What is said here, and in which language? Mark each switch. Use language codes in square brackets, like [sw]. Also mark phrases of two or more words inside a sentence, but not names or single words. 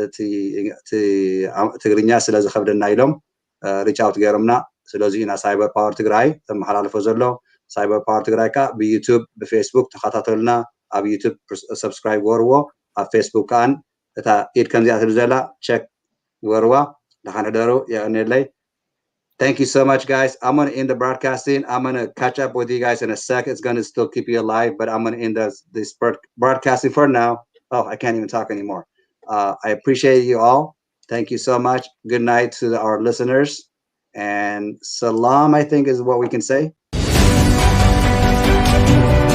[ti] ትግርኛ ስለ ዝከብደና ኢሎም [en] reach out [ti] ገይሮምና ስለዚ ኢና ሳይበር ፓወር ትግራይ ተመሓላልፎ ዘሎ ሳይበር ፓወር ትግራይ ካ ብዩቱብ ብፌስቡክ ተኸታተሉና ኣብ ዩቱብ ሰብስክራይብ ገርዎ ኣብ ፌስቡክ ከኣን እታ ኢድ ከምዚኣ ትብል ዘላ ቸክ ገርዋ ንሓንሕደሩ የቕኒየለይ [en] Thank you so much, guys. I'm going to end the broadcasting. I'm going to catch up with you guys in a sec. It's going to still keep you alive, but I'm going to end this broadcasting for now. Oh, I can't even talk anymore. I appreciate you all. Thank you so much. Good night to our listeners. And salam, I think, is what we can say.